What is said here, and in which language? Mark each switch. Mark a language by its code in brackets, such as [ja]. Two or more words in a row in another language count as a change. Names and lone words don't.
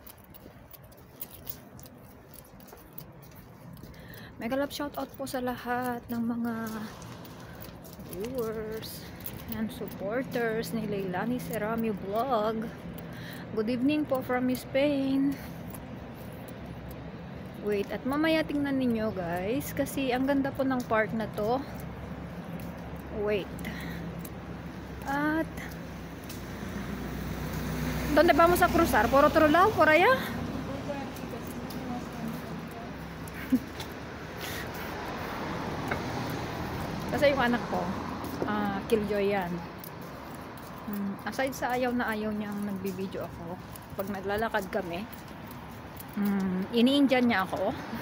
[tl] Mega love shoutout po sa lahat ng mga [en] viewers and supporters [tl] ni Leilani Serami Vlog. [en] Good evening po from Spain. [tl] Wait, at mamaya tingnan ninyo guys, kasi ang ganda po ng park na to. [es] Wait. At ¿dónde vamos a cruzar? ¿Por otro lado? ¿Por allá? [tl] Kasi yung anak ko, killjoy yan. Aside sa ayaw na ayaw niyang nagbibideo ako, pag naglalakad kami, iniindyan niya ako.